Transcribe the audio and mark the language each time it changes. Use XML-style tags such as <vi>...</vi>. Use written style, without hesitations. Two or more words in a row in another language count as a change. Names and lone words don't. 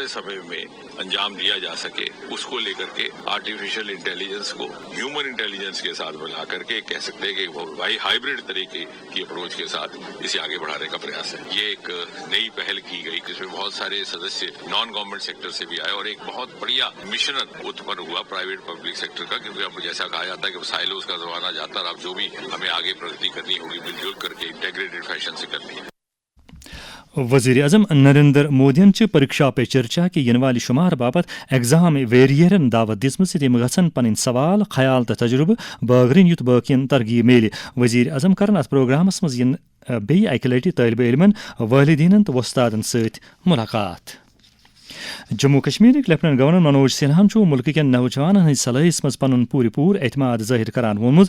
<hi>समय में अंजाम दिया जा सके इस को ले कर के</hi> <en>artificial intelligence</en> <hi>को</hi> <en>human intelligence</en> <hi>के साथ मिला कर के कह सकते हैं कि हाइब्रिड तरीक़े की अप्रोच के साथ इसे आगे बढ़ाने का प्रयास है यह एक नई पहल की गई जिस में बहुत सारे सदस्य</hi> <en>non government sector</en> <hi>से भी आए और एक बहुत बढ़िया मिशन उत्पन्न हुआ</hi> <en>private public sector</en> <hi>का क्योंकि अब जैसा कहा जाता है कि साइलोज़ का ज़माना जाता है अब जो भी हमें आगे प्रगति करनी होगी मिल जुल कर के</hi> <en>integrated fashion</en> <hi>से करनी है</hi> <ks>وزیر اعظم نریندر مودیَن چھِ پریکشا پے چرچا کہِ یِنہٕ والہِ شُمار باپتھ ایگزام ویریئرن دعوت دِژمٕژ زِ تِم گژھن پنٕنۍ سوال خیال تہٕ تجرُبہٕ بٲگرٕنۍ یُتھ باقین ترغیب میلہِ وزیر اعظم کرن اتھ پروگرامس منٛز یِنہٕ بیٚیہِ اکہِ لٹہِ طٲلبہِ علمن وٲلدیٖنن تہٕ وۄستادن سۭتۍ مُلاقات جموں کشمیرٕکۍ لیفٹننٹ گورنر منوج سنہاہن چھُ مُلکہٕ کٮ۪ن نوجوانن ہٕنٛدِ صلٲحیس منٛز پنُن پوٗرٕ اعتماد ظٲہر کران ووٚنمُت</ks>